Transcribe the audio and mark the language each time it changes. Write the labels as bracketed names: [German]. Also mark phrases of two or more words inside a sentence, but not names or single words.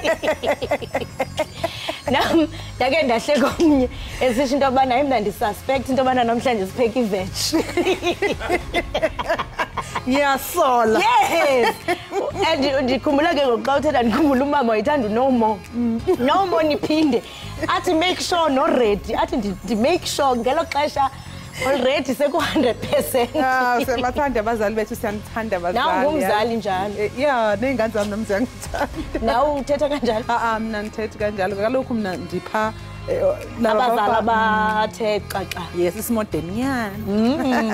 [Xhosa] nam ndake ndahleka omnye esisho into abana yimi ndisuspect into abana namhlanje sipheka iveg [Zulu] ngiyasola [Xhosa] yes and ndikhumbula ke ngokuxa uthetha ndikhumbula umama wayithanda [English] no more [Xhosa] niphinde athi [English] make sure no ready [Xhosa] athi ndi [English] make sure [Xhosa] ngelo xesha already seku 100%. [Zulu] Sebathanda abazali bethu siyanithanda abazali. Nawe ngumzali njalo. Yeah, nengane zami nami ziyangithanda. Nawe uthetha kanjalo? Mina ngithetha kanjalo. [Xhosa] Kalokhu mina ndipha abazali abathe xaxa. Yes, isimodern yana.